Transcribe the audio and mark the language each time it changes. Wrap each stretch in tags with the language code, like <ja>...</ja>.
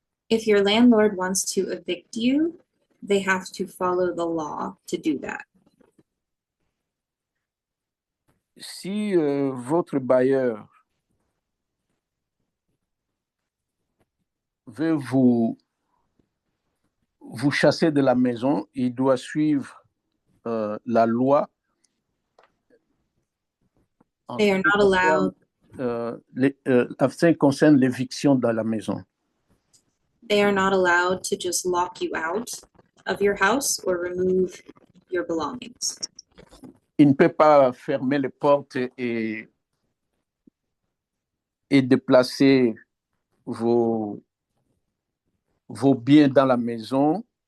<en>If your landlord wants to evict you, they have to follow the law to do that.</en> <fr>Si votre bailleur veut vous chasser de la maison, il doit suivre la loi.</fr> <en>They are not allowed.</en> <fr>En ce qui concerne l'éviction dans la maison.</fr> <en>They are not allowed to just lock you out of your house or remove your belongings.</en> <fr>Il ne peut pas fermer les portes et déplacer vos biens dans la maison.</fr>